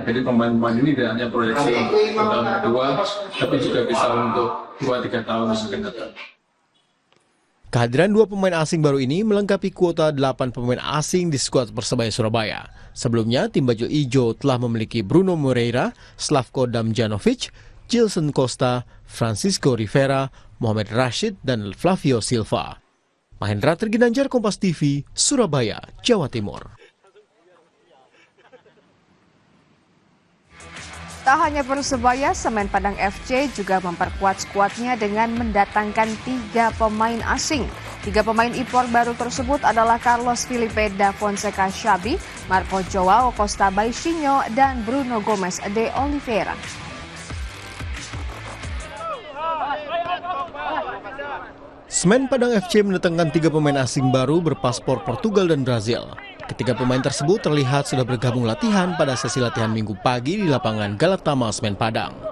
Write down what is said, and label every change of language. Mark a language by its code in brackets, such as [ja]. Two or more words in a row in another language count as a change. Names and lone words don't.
[id] Jadi pemain-pemain ini tidak hanya proyeksi tahun kedua, tapi juga bisa untuk 2-3 tahun yang akan datang. Kehadiran 2 pemain asing baru ini melengkapi kuota 8 pemain asing di skuad Persebaya Surabaya. Sebelumnya, tim Bajul Ijo telah memiliki Bruno Moreira, Slavko Damjanovic, Gilson Costa, Francisco Rivera, Mohamed Rashid, dan Flavio Silva. Mahendra Terginanjar, Kompas TV, Surabaya, Jawa Timur. Tak hanya Persebaya, Semen Padang FC juga memperkuat skuadnya dengan mendatangkan 3 pemain asing. 3 pemain impor baru tersebut adalah Carlos Felipe da Fonseca Xabi, Marco Joao Costa Baixinho, dan Bruno Gomes de Oliveira. Semen Padang FC mendatangkan 3 pemain asing baru berpaspor Portugal dan Brazil. Ketiga pemain tersebut terlihat sudah bergabung latihan pada sesi latihan Minggu pagi di lapangan Galatama Semen Padang.